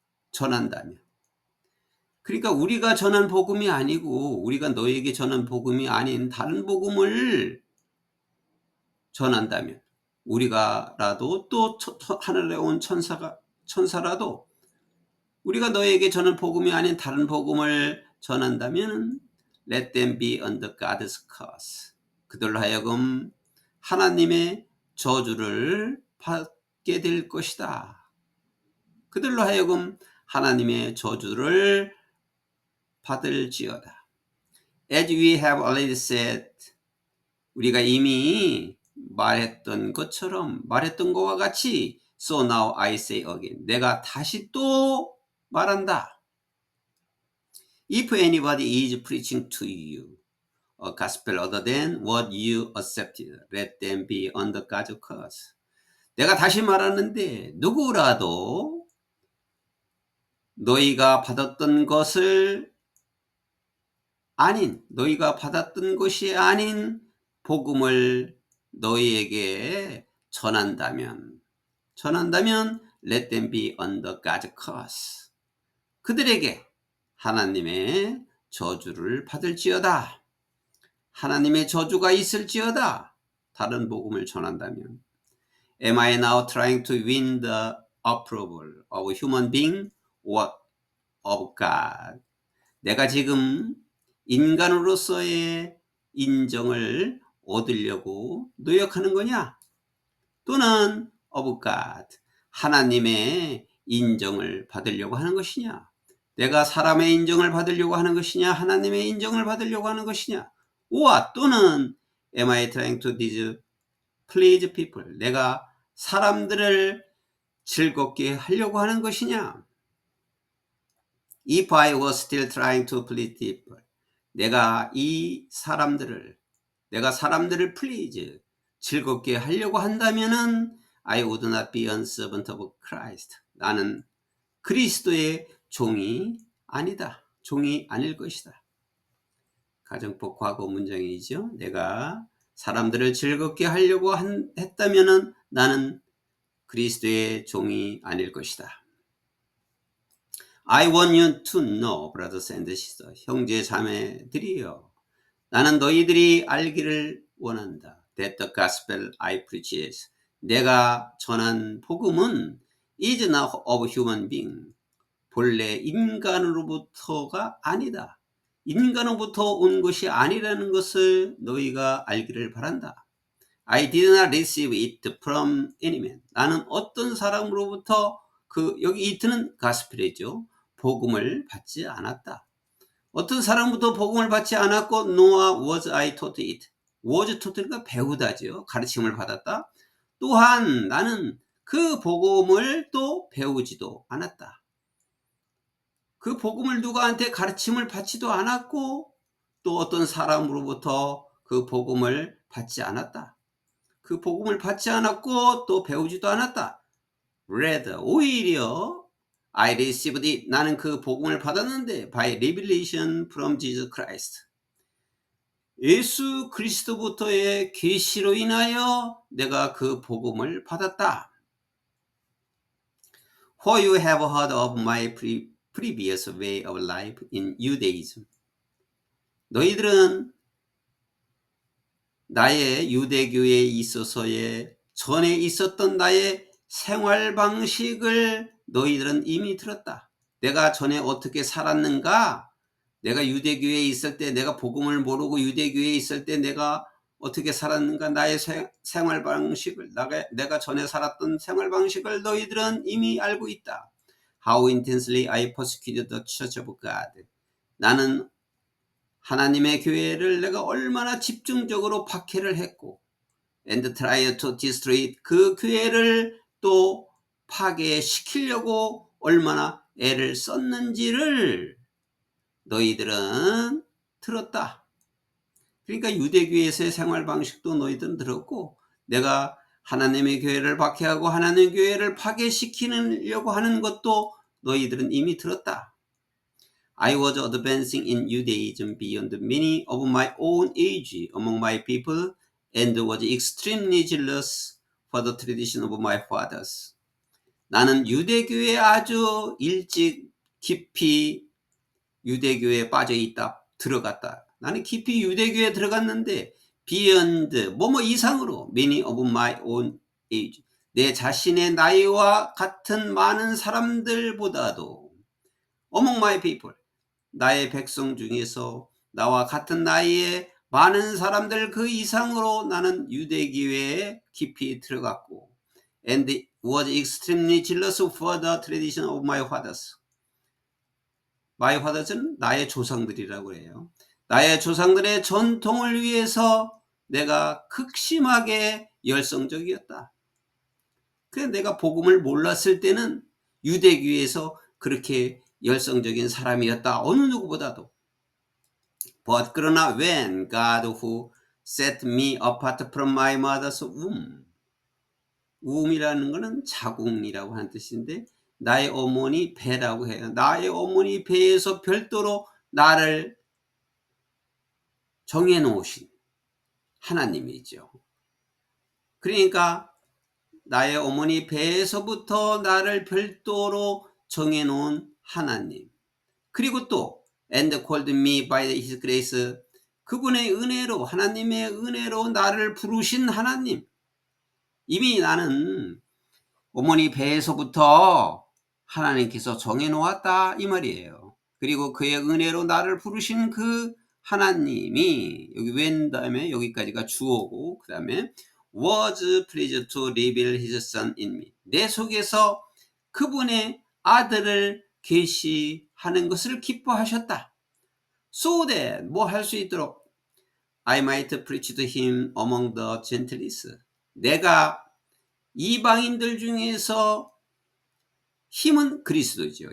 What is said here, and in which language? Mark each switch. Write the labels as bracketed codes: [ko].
[ko] 전한다면, 그러니까 우리가 전한 복음이 아니고, 우리가 너에게 전한 복음이 아닌 다른 복음을 전한다면, 우리가라도 또 하늘에 온 천사라도 우리가 너에게 전한 복음이 아닌 다른 복음을 전한다면 [en] let them be under God's curse. [ko] 그들로 하여금 하나님의 저주를 받게 될 것이다. 그들로 하여금 하나님의 저주를 받을지어다. [en] As we have already said, [ko] 우리가 이미 말했던 것과 같이 [en] So now I say again, [ko] 내가 다시 또 말한다. [en] If anybody is preaching to you a gospel other than what you accepted, let them be under God's curse. [ko] 내가 다시 말하는데, 누구라도 너희가 받았던 것을 아닌, 너희가 받았던 것이 아닌 복음을 너희에게 전한다면 [en] let them be under God's curse. [ko] 그들에게 하나님의 저주를 받을지어다. 하나님의 저주가 있을지어다. 다른 복음을 전한다면. [en] Am I now trying to win the approval of a human being or of God? [ko] 내가 지금 인간으로서의 인정을 얻으려고 노력하는 거냐? 또는 [en] of God, [ko] 하나님의 인정을 받으려고 하는 것이냐? 내가 사람의 인정을 받으려고 하는 것이냐? 하나님의 인정을 받으려고 하는 것이냐? 오와 또는 [en] am I trying to please people, [ko] 내가 사람들을 즐겁게 하려고 하는 것이냐? [en] If I was still trying to please people, [ko] 내가 사람들을 [en] please, [ko] 즐겁게 하려고 한다면은 [en] I would not be a servant of Christ. [ko] 나는 그리스도의 종이 아니다. 종이 아닐 것이다. 가정법 과거 문장이죠. 내가 사람들을 즐겁게 하려고 했다면은 나는 그리스도의 종이 아닐 것이다. [en] I want you to know, brothers and sisters, [ko] 형제 자매들이여, 나는 너희들이 알기를 원한다. [en] That the gospel I preach is, [ko] 내가 전한 복음은 [en] is not of human being, [ko] 본래 인간으로부터가 아니다. 인간으로부터 온 것이 아니라는 것을 너희가 알기를 바란다. [en] I did not receive it from any man. [ko] 나는 어떤 사람으로부터 여기 it는 가스펠이죠. 복음을 받지 않았다. 어떤 사람부터 복음을 받지 않았고 [en] nor was I taught it. [ko] was taught니까 배우다죠. 가르침을 받았다. 또한 나는 그 복음을 또 배우지도 않았다. 그 복음을 누구한테 가르침을 받지도 않았고 또 어떤 사람으로부터 그 복음을 받지 않았다. 그 복음을 받지 않았고 또 배우지도 않았다. [en] Rather, [ko] 오히려 [en] I received it. [ko] 나는 그 복음을 받았는데 [en] by revelation from Jesus Christ. [ko] 예수 그리스도부터의 계시로 인하여 내가 그 복음을 받았다. [en] For you have heard of my previous way of life in Judaism. [ko] 너희들은 나의 유대교에 있어서의 전에 있었던 나의 생활 방식을 너희들은 이미 들었다. 내가 전에 어떻게 살았는가? 내가 유대교에 있을 때 내가 복음을 모르고 유대교에 있을 때 내가 어떻게 살았는가? 나의 생활 방식을, 내가 전에 살았던 생활 방식을 너희들은 이미 알고 있다. [en] How intensely I persecuted the church of God. [ko] 나는 하나님의 교회를 내가 얼마나 집중적으로 박해를 했고 [en] and try to destroy it. [ko] 그 교회를 또 파괴시키려고 얼마나 애를 썼는지를 너희들은 들었다. 그러니까 유대교회에서의 생활 방식도 너희들은 들었고 내가 하나님의 교회를 박해하고 하나님의 교회를 파괴시키려고 하는 것도 너희들은 이미 들었다. [en] I was advancing in Judaism beyond many of my own age among my people and was extremely jealous for the tradition of my fathers. [ko] 나는 유대교에 아주 일찍 깊이 유대교에 빠져있다, 들어갔다. 나는 깊이 유대교에 들어갔는데 beyond, 뭐뭐 이상으로 [en] many of my own age, [ko] 내 자신의 나이와 같은 많은 사람들보다도 [en] among my people, [ko] 나의 백성 중에서 나와 같은 나이의 많은 사람들 그 이상으로 나는 유대교회에 깊이 들어갔고 [en] and was extremely jealous for the tradition of my fathers. My fathers [ko] 는 나의 조상들이라고 해요. 나의 조상들의 전통을 위해서 내가 극심하게 열성적이었다. 그래서 내가 복음을 몰랐을 때는 유대교회에서 그렇게 열성적인 사람이었다. 어느 누구보다도. [en] But [ko] 그러나 [en] when God who set me apart from my mother's womb. [ko] wom이라는 것은 자궁이라고 하는 뜻인데 나의 어머니 배라고 해요. 나의 어머니 배에서 별도로 나를 정해놓으신 하나님이죠. 그러니까 나의 어머니 배에서부터 나를 별도로 정해놓은 하나님, 그리고 또 [en] and called me by his grace, [ko] 그분의 은혜로, 하나님의 은혜로 나를 부르신 하나님. 이미 나는 어머니 배에서부터 하나님께서 정해놓았다 이 말이에요. 그리고 그의 은혜로 나를 부르신 그 하나님이, 여기 when 다음에 여기까지가 주어고, 그 다음에 [en] was pleased to reveal his son in me, [ko] 내 속에서 그분의 아들을 계시하는 것을 기뻐하셨다. [en] So that [ko] 뭐 할 수 있도록 [en] I might preach to him among the Gentiles, [ko] 내가 이방인들 중에서, 힘은 그리스도죠.